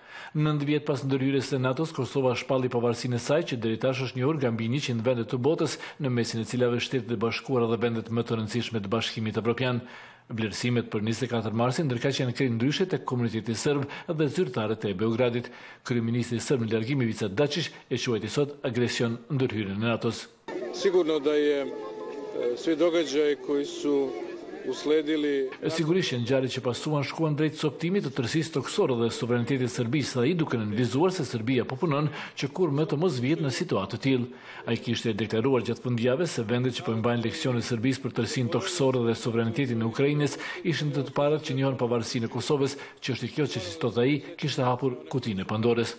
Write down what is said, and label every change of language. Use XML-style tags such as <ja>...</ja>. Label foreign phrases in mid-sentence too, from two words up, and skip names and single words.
<sq>9 vjet pas ndërhyrjes së NATO-s, Kosova shpalli pavarësinë e saj që deri tash është njohur nga mbi 100 vende të botës, në mesin e cilave Shtetet e Bashkuara dhe vendet më të rëndësishme të Bashkimit Evropian. Vlerësimet për 24 marsin ndërkaq janë kryer ndryshe tek komuniteti serb dhe zyrtarët e Beogradit. Kryeministri serb në largim Ivica Dačić e quajti sot agresion ndërhyrjen e NATO-s.</sq> <sr>Sigurno da je svi događaji koji su usledili.</sr> <sq>Sigurisht ngjarjet që pasuan shkuan drejt coptimit të tërësisë toksore dhe suverenitetit të Serbisë, ai duke nënvizuar se Serbia po punon që kur më të mos vihet në situatë të tillë. Ai kishte deklaruar gjatë fundjavës se vendet që po mbajnë leksione Serbisë për tërësinë toksore dhe suverenitetin e Ukrainës ishin të parat që njohin pavarësinë e Kosovës, që është kjo që si thot ai kishte hapur kutinë e Pandorës.</sq>